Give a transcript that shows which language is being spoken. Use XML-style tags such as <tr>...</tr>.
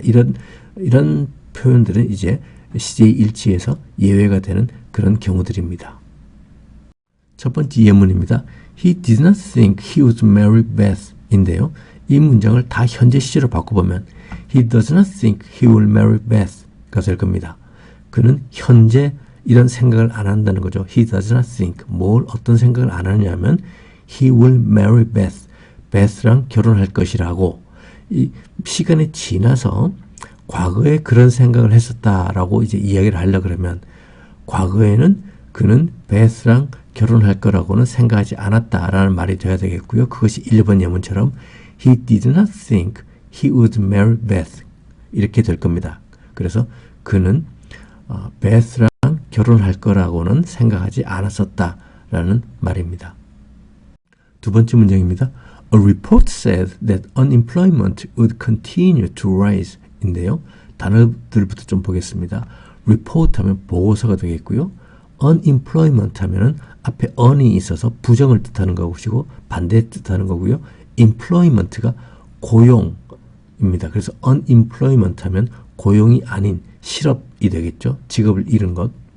<ko>이런 표현들은 이제 시제의 일치에서 예외가 되는 그런 경우들입니다. 첫 번째 예문입니다.</ko> <en>He did not think he would marry Beth</en> <ko>인데요. 이 문장을 다 현재 시제로 바꿔보면</ko> <en>He does not think he will marry Beth가</en> <ko>될 겁니다. 그는 현재 이런 생각을 안 한다는 거죠.</ko> <en>He does not think.</en> <ko>어떤 생각을 안 하냐면</ko> <en>He will marry Beth.</en> <ko>Beth랑 결혼할 것이라고 이 시간이 지나서 과거에 그런 생각을 했었다라고 이제 이야기를 하려고 그러면 과거에는 그는 Beth랑 결혼할 거라고는 생각하지 않았다라는 말이 돼야 되겠고요. 그것이 1번 예문처럼</ko> <en>He did not think he would marry Beth.</en> <ko>이렇게 될 겁니다. 그래서 그는 베스랑 결혼할 거라고는 생각하지 않았었다라는 말입니다. 두 번째 문장입니다.</ko> <en>A report said that unemployment would continue to rise</en> <ko>인데요. 단어들부터 좀 보겠습니다. report 하면 보고서가 되겠고요. unemployment 하면은 앞에 un이 있어서 부정을 뜻하는 것이고 반대 뜻하는 거고요. employment가 고용입니다. 그래서 unemployment 하면 고용이 아닌 실업이 되겠죠. 직업을 잃은 것.</ko>